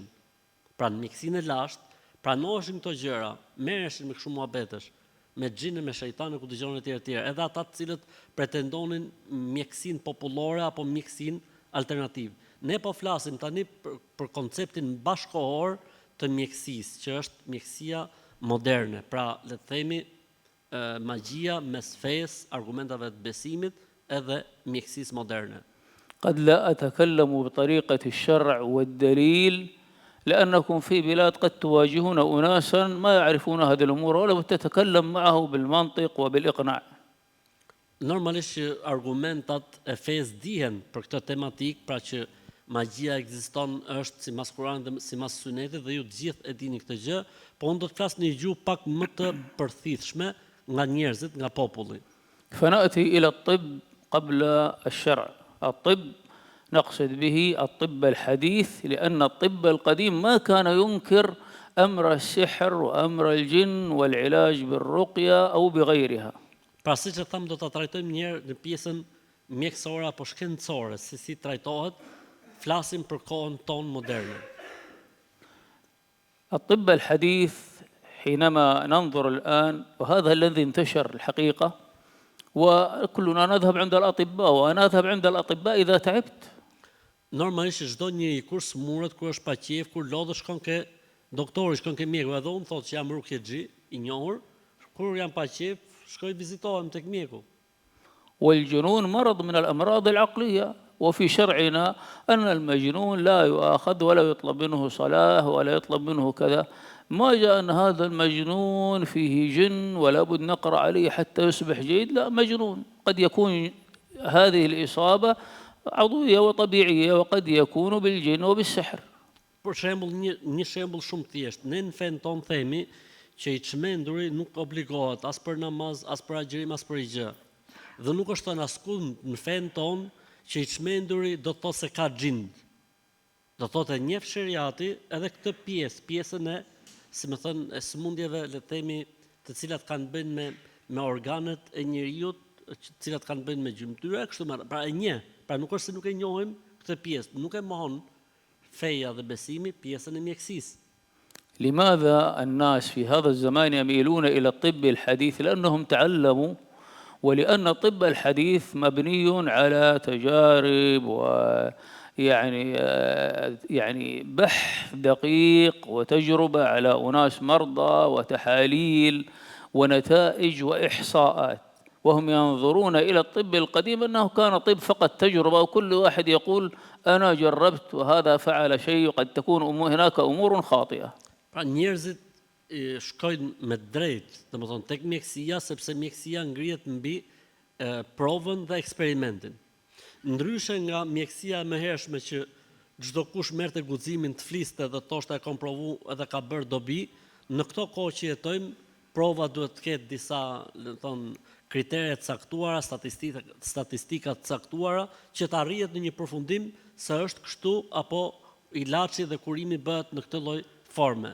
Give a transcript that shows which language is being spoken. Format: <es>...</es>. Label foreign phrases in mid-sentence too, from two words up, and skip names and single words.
<sq>Pra në mjekësinë e lashtë pranoheshin këto gjëra, merreshin me kështu muhabetesh, me xhinë, me shejtanë, ku dëgjonin etj etj, edhe ata të cilët pretendonin mjekësinë popullore apo mjekësinë alternativë. Ne po flasim tani për konceptin bashkohor të mjekësisë, që është mjekësia moderne. Pra, le të themi magjia mes fesë, argumentave të besimit edhe mjekësisë moderne.</sq> <ar>قد لا أتكلم بطريقة الشرع والدليل لأنكم في بلاد قد تواجهون أناسا ما يعرفون هذه الأمور ولو تتكلم معه بالمنطق وبالإقناع.</ar> <sq>Normalisht që argumentat e fesë dihen për këtë tematik, pra që magjia ekziston, është sipas Kuranit dhe sipas Sunetit, dhe ju të gjithë e dini këtë gjë, po unë do të flas në një gjuhë pak më të përthithshme nga njerëzit, nga populli.</sq> <ar>فنأتي إلى الطب قبل الشرع. الطب نقصد به الطب الحديث، لأن الطب القديم ما كان ينكر أمر السحر وأمر الجن والعلاج بالرقية أو بغيرها.</ar> <sq>Pra siç e tham, do ta trajtojmë një herë në pjesën mjekësore apo shkencore, se si trajtohet, flasim për kohën tonë moderne.</sq> <ar>الطب الحديث حينما ننظر الآن، وهذا الذي انتشر الحقيقة، وكلنا نذهب عند الأطباء وأنا أذهب عند الأطباء إذا تعبت.</ar> <sq>Normalisht çdo njeri kur smuret, kur është pa qejf, kur lodh, shkon ke doktori, shkon ke mjeku, edhe unë thotë që jam rukjexhi i njohur, kur jam pa qejf, shkoj vizitohem tek mjeku.</sq> <ar>والجنون مرض من الأمراض العقلية، وفي شرعنا أن المجنون لا يؤاخذ ولا يطلب منه صلاة ولا يطلب منه كذا. ما جاء أن هذا المجنون فيه جن ولا بد نقرأ عليه حتى يصبح جيد، لا، مجنون. قد يكون هذه الإصابة عضوية وطبيعية وقد يكون بالجن وبالسحر.</ar> <sq>Për shembull, një shembull shumë thjesht, ne në fen ton themi që i çmenduri nuk obligohet as për namaz, as për agjërim, as për gjë. Dhe nuk është thënë askund në fen ton që i çmenduri do të thotë se ka xhind. Do të thotë njeh shariati edhe këtë pjesën e, si më thënë, e sëmundjeve, le të themi, të cilat kanë bënë me organet e njeriu, të cilat kanë bënë me gjymtyra, kështu më, pra e njeh. Pra nuk është se nuk e njohim këtë pjesë, nuk e mohon feja dhe besimi pjesën e mjekësisë.</sq> <ar>لماذا الناس في هذا الزمان يميلون إلى الطب الحديث؟ لأنهم تعلموا، ولأن الطب الحديث مبني على تجارب يعني بحث دقيق وتجربة على أناس مرضى وتحاليل ونتائج وإحصاءات، وهم ينظرون إلى الطب القديم أنه كان طب فقط تجربة، وكل واحد يقول أنا جربت وهذا فعل شيء، وقد تكون هناك أمور خاطئة.</ar> <sq>Pra njerëzit shkojnë me drejt, domethënë tek mjekësia, sepse mjekësia ngrihet mbi provën dhe eksperimentin. Ndryshe nga mjekësia e mëhershme që çdo kush merrte guximin të fliste dhe thoshte e kam provu edhe ka bërë dobi, në këto kohë që jetojmë, prova duhet të ketë disa, le të thonë, kritere të caktuara, statistika të caktuara, që të arrihet në një përfundim se është kështu apo ilaçi dhe kurimi bëhet në këtë lloj forme.</sq>